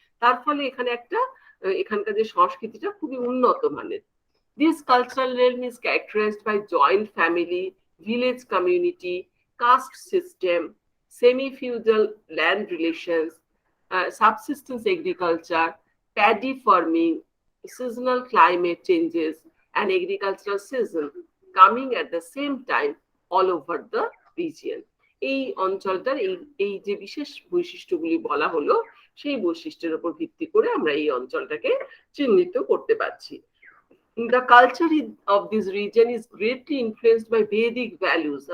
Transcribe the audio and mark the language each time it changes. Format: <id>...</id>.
<bn>তার ফলে এখানে একটা এখানকার যে সংস্কৃতিটা খুবই উন্নত মানের।</bn> <en>This cultural realm is characterized by joint family, village community, caste system, semi-feudal land relations, subsistence agriculture, paddy farming, seasonal climate changes, and agricultural season coming at the same time all over the region.</en> <bn>এই অঞ্চলটার এই যে বিশেষ বৈশিষ্ট্যগুলি বলা হলো, সেই বৈশিষ্ট্যের উপর ভিত্তি করে আমরা এই অঞ্চলটাকে চিহ্নিত করতে পারছি।</bn> <en>The culture of this region is greatly influenced by Vedic values.</en>